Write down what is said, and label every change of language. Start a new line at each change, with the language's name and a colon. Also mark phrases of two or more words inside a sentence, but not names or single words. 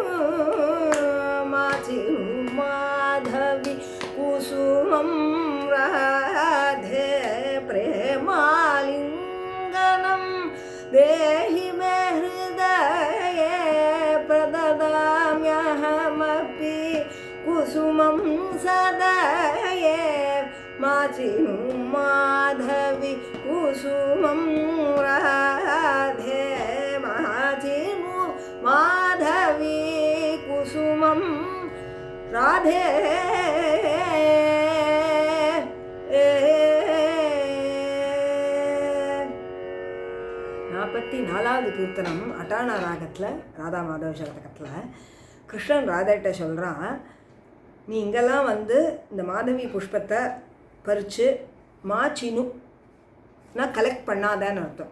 Sanskrit: माचिनु माधवी कुसुमं राधे प्रेमालिङ्गनं देहि मे हृदये प्रददाम्यहमपि कुसुमं सदये माचिनु माधवी कुसुमं राधे माचिनु माधवी कुसुमं राधे 44வது
Tamil: கீர்த்தனம் அட்டானா ராகத்தில் ராதா மாதவ சதகத்தில் கிருஷ்ணன் ராதாட்ட சொல்கிறான், நீ இங்கெல்லாம் வந்து இந்த மாதவி புஷ்பத்தை பறித்து மாச்சினு நான் கலெக்ட் பண்ணாதன்னு அர்த்தம்.